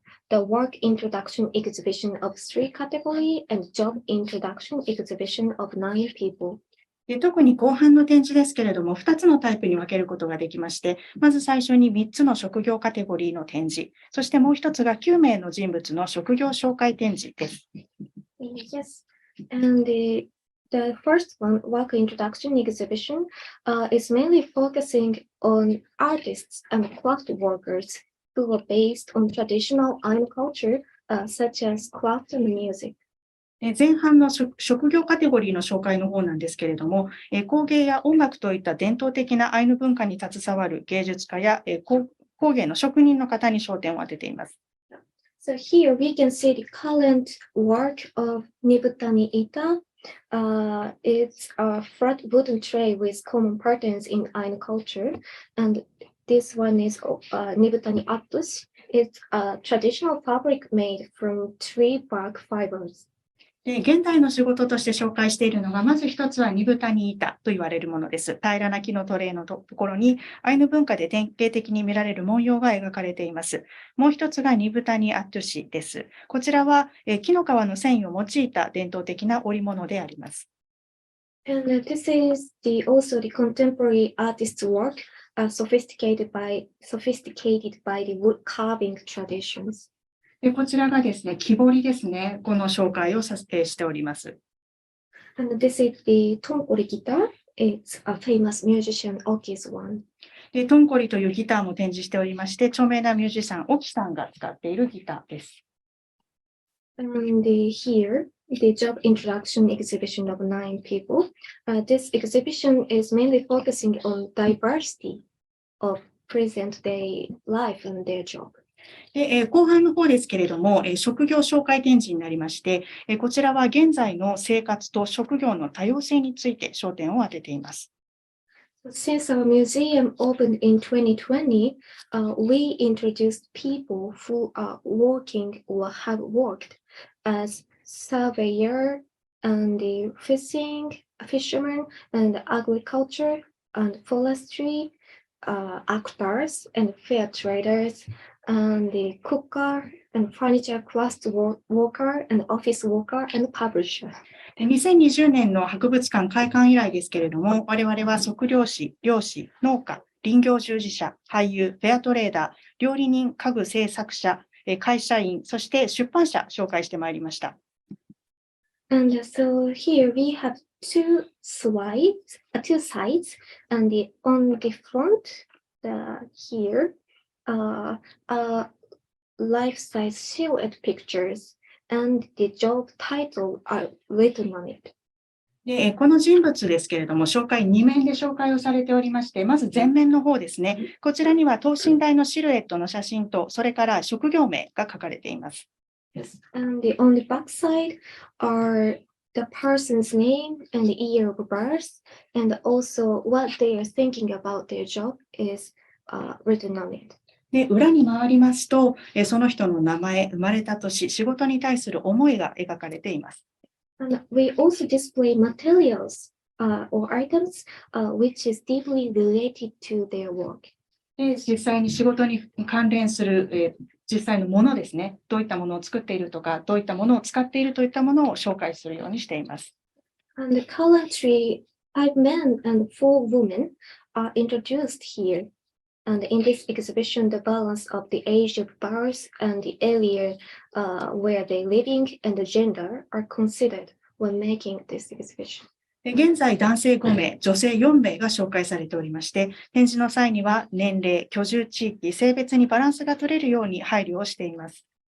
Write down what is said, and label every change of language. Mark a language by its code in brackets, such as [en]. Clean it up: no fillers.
[en] The work introduction exhibition of 3 category and job introduction exhibition of 9 people. [ja] 特に後半の展示ですけれども、2つのタイプに分けることができまして、まず最初に3つの職業カテゴリーの展示、そしてもう1つが9名の人物の職業紹介展示です。 [en] Yes, and the first one, work introduction exhibition, is mainly focusing on artists and craft workers who are based on traditional Ainu culture, such as craft and music. [ja] 前半の職業カテゴリーの紹介の方なんですけれども、工芸や音楽といった伝統的なアイヌ文化に携わる芸術家や工芸の職人の方に焦点を当てています。 [en] So here we can see the current work of Nibutani Ita. It's a flat wooden tray with common patterns in Ainu culture, and this one is Nibutani Apus. It's a traditional fabric made from tree bark fibers. [ja] 現代の仕事として紹介しているのが、まず一つはニブタニ板と言われるものです。平らな木のトレイのところにアイヌ文化で典型的に見られる文様が描かれています。もう一つがニブタニアトゥシです。こちらは木の皮の繊維を用いた伝統的な織物であります。 [en] And this is also the contemporary artist's work, sophisticated by the wood carving traditions. [ja] こちらがですね、木彫りですね。この紹介をしております。 [en] And this is the Tonkori guitar. It's a famous musician, Oki's one. [ja] トンコリというギターも展示しておりまして、著名なミュージシャン、オキさんが使っているギターです。 [en] And here, the job introduction exhibition of 9 people. This exhibition is mainly focusing on diversity of present-day life and their job. [ja] 後半の方ですけれども、職業紹介展示になりまして、こちらは現在の生活と職業の多様性について焦点を当てています。 [en] Since our museum opened in 2020, we introduced people who are working or have worked as surveyor and fishing, fishermen and agriculture and forestry, actors and fair traders, and the cooker and furniture craft worker and office worker and publisher. [ja] 2020年の博物館開館以来ですけれども、我々は測量士、漁師、農家、林業従事者、俳優、フェアトレーダー、料理人、家具製作者、会社員、そして出版社紹介してまいりました。 [en] And so here we have two sides, and on the front, here, life-size silhouette pictures, and the job title are written on it. [ja] この人物ですけれども、2面で紹介をされておりまして、まず前面の方ですね。こちらには等身大のシルエットの写真と、それから職業名が書かれています。 [en] Yes. And on the back side are the person's name and the year of birth, and also what they are thinking about their job is written on it. [ja] で、裏に回りますと、その人の名前、生まれた年、仕事に対する思いが描かれています。 [en] And we also display materials or items which is deeply related to their work. [ja] で、実際に仕事に関連する、実際のものですね。どういったものを作っているとか、どういったものを使っているといったものを紹介するようにしています。 [en] And currently, 5 men and 4 women are introduced here. And in this exhibition, the balance of the age of birth and the area where they're living and the gender are considered when making this exhibition. [ja] 現在、男性5名、女性4名が紹介されておりまして、展示の際には年齢、居住地域、性別にバランスが取れるように配慮をしています。